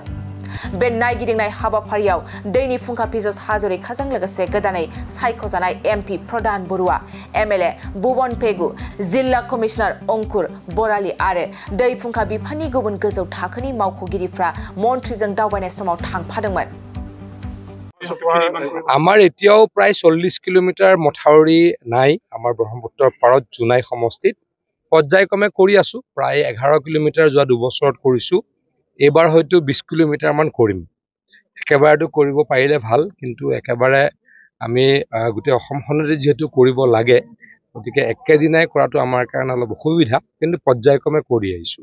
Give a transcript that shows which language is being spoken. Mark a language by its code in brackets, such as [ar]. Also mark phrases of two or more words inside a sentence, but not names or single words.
[brx] बे नायगिदिंनाय हाबाफारियाव दैनि फुंखा पीयूष हाजरिकाजों लोगोसे गोदानै सायख'जानाय एमपि प्रदान बरुवा, एमएलए भुवन पेगु, जिल्ला कमिशनार अंकुर बराली आरो दै फुंखा बिफाननि गुबुन गोजौ थाखोनि मावख'गिरिफ्रा मन्थ्रिजों दावबायनाय समाव थांफादोंमोन। [as] আমাৰ এতিয়াও প্ৰায় 40 কিলোমিটাৰ মথাউৰি নাই। আমাৰ ব্ৰহ্মপুত্ৰৰ পাৰত জোনাই সমষ্টিত পৰ্যায়ক্ৰমে কৰি আছো। প্ৰায় 11 কিলোমিটাৰ যোৱা 2 বছৰত কৰিছো। এবাৰ হয়তো 20 কিলোমিটাৰ মান কৰিম। একেবাৰেতো কৰিব পাৰিলে ভাল, কিন্তু একেবাৰে আমি গোটেই অসমখনতে যেহেতু কৰিব লাগে, গতিকে একেদিনাই কৰাটো আমাৰ কাৰণে অলপ অসুবিধা, কিন্তু পৰ্যায়ক্ৰমে কৰি আহিছো।